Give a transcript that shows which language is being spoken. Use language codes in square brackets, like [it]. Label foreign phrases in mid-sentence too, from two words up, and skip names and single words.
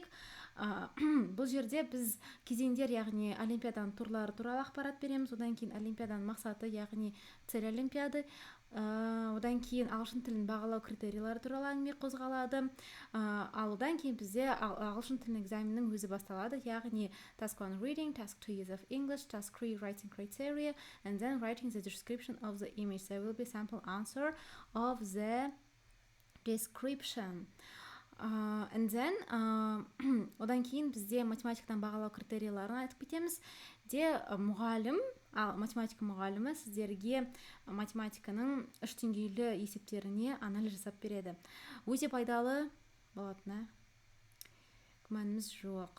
[kk] Бұл жерде біз кезеңдер, яғни олимпиаданың турлары туралы ақпарат береміз. Одан кейін олимпиаданың мақсаты, яғни [ru] цель олимпиады. [kk] Одан кейін ағылшын тілін бағалау критерийлері туралы әңгіме қозғалады. Ал одан кейін бізде ағылшын тілінің экзаменінің өзі басталады, яғни [en] task 1 reading, task 2 use of English, task 3 writing criteria, and then writing the description of the image. There will be sample answer of the description. And then [kk] одан кейін бізде математикадан бағалау критерийлерін айтып кетеміз. Мұғалім, математика мұғалімі сіздерге математиканың 3 деңгейлі есептеріне анализ жасап береді. Өте пайдалы болатынына күмәніміз жоқ.